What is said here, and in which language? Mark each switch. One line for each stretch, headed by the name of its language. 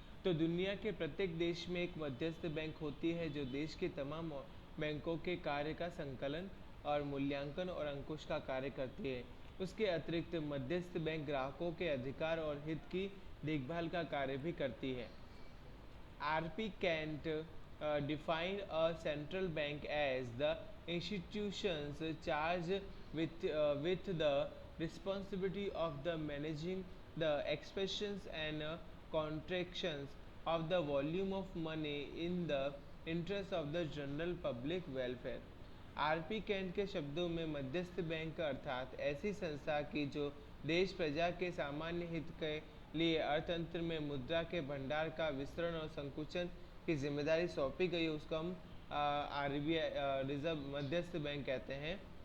Hindi: तो दुनिया के प्रत्येक देश में एक मध्यस्थ बैंक होती है जो देश के तमाम बैंकों के कार्य का संकलन और मूल्यांकन और अंकुश का कार्य करती है। उसके अतिरिक्त मध्यस्थ बैंक ग्राहकों के अधिकार और हित की देखभाल का कार्य भी करती है।
English: RP Kent defined a central bank as the institutions charged with the responsibility of the managing the expressions and contractions of the volume of money in the interest of the general public welfare।
Hindi: RP Kent के शब्दों में मध्यस्थ bank अर्थात ऐसी संस्था की जो देश प्रजा के सामान्य हित के लिए अर्थतंत्र में मुद्रा के भंडार का वितरण और संकुचन की जिम्मेदारी सौंपी गई, उसको हम RBI रिजर्व मध्यस्थ बैंक कहते हैं।